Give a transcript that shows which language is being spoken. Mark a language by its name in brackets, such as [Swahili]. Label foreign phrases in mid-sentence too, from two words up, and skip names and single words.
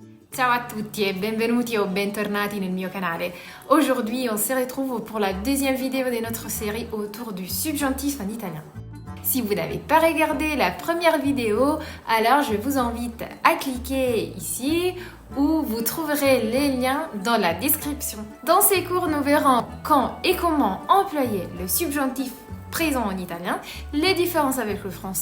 [Italian] Ciao à tutti et benvenuti ou bentornati nel mio canale. [French] Aujourd'hui, on se retrouve pour la deuxième vidéo de notre série autour du subjonctif en italien. Si vous n'avez pas regardé la première vidéo, alors je vous invite à cliquer ici où vous trouverez les liens dans la description. Dans ces cours, nous verrons quand et comment employer le subjonctif présent en italien, les différences avec le français.